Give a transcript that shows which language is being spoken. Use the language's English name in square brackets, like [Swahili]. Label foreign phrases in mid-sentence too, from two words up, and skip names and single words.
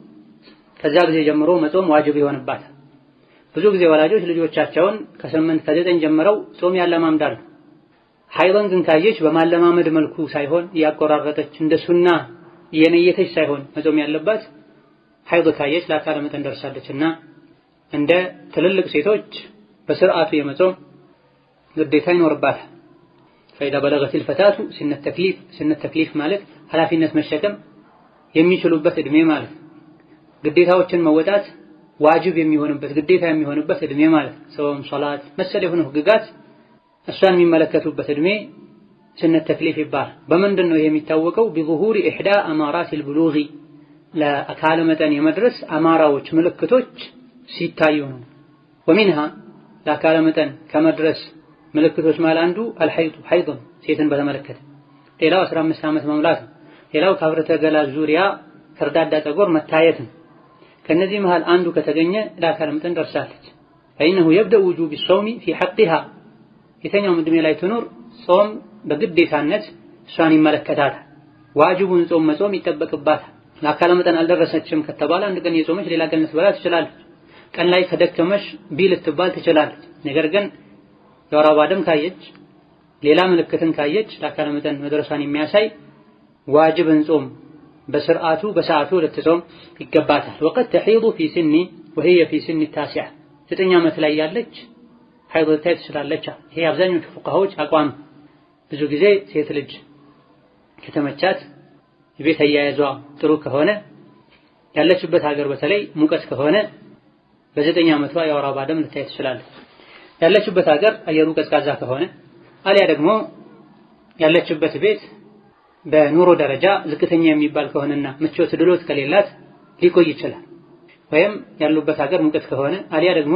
[Amharic] ከዛ ጊዜ ጀምሮ መጾም ዋጅብ ይሆንባታል። ብዙ ጊዜ ወላጆች ልጆቻቸውን ከ8 ከ9 ጀምረው ጾም ያለማምዳሉ። ሐይድን ግን ካየች በማለማመድ መልኩ ሳይሆን ያቆራረጠች እንደ ሱና የነየተች ሳይሆን መጾም ያለባት ሐይድ ካየች ለአካለ መጠን ደርሳለችና እንደ ትልልቅ ሴቶች በስርዓቱ የመጾም ግዴታ ይኖርባታል። [Arabic] فإذا بلغت الفتاة سن التكليف [Amharic] ማለት ኃላፊነት መሸከም የሚችሉበት እድሜ ማለት ግዴታዎችን መወጣት ዋጅብ የሚሆንበት ግዴታ የሚሆንበት እድሜ ማለት ጾም፣ ሶላት መሰል የሆኑ ህግጋት እሷን የሚመለከቱበት እድሜ [Arabic] سن التكليف [Amharic] ይባላል። በምንድን ነው የሚታወቀው? [Arabic] بظهور إحدى أمارات البلوغ [Amharic] ለአካለ መጠን የመድረስ አማራዎች ምልክቶች ሲታዩ ነው። ومنها ለአካለ መጠን ከመድረስ ምልክቶች ማለት አንዱ አልሐይድ ሐይድ ሴትን በተመለከተ ሌላው 15 ዓመት መሙላት ነው። ሌላው ከብረተ ገላ ዙሪያ ከርዳዳ ፀጉር መታየት ነው። ከነዚህ መሃል አንዱ ከተገኘ ለአካለ መጠን ደርሳለች። [Arabic] فإنه يبدأ وجوب الصوم في حقها [Amharic] የተኛው እድሜ ላይ ትኖር ጾም በግዴታነት እሷን ይመለከታታል። ዋጅቡን ጾም መጾም ይጠበቅባታል። ለአካለ መጠን አልደረሰችም ከተባለ አንድ ቀን የጾመች ሌላ ቀን ልትበላ ትችላለች። ቀን ላይ ከደከመሽ ቢል ትባል ትችላለች። ነገር ግን የወር አበባ ደም ካየች ሌላ ምልክትን ካየች ለአካለ መጠን መድረሷን የሚያሳይ ዋጅብን ጾም በስርዓቱ በሰዓቱ ልትጾም ይገባታል። [Arabic] وقد تحيض في سن وهي في سن التاسعة [Amharic] 9 ዓመት ላይ ያለች ሐይድ ልታይ ትችላለች። ይሄ አብዛኞቹ ፉቃሃዎች አቋም። ብዙ ጊዜ ሴት ልጅ ከተመቻት የቤት አያያዟ ጥሩ ከሆነ ያለችበት ሀገር በተለይ ሙቀት ከሆነ በ9 ዓመቷ የወር አበባ ደም ልታይ ትችላለች። ያለችበት ሀገር አየሩ ቀዝቃዛ ከሆነ አሊያ ደግሞ ያለችበት ቤት በኑሮ ደረጃ ዝቅተኛ የሚባል ከሆነና ምቾት ድሎት ከሌላት ሊቆይ ይችላል። ወይም ያሉበት ሀገር ሙቀት ከሆነ አሊያ ደግሞ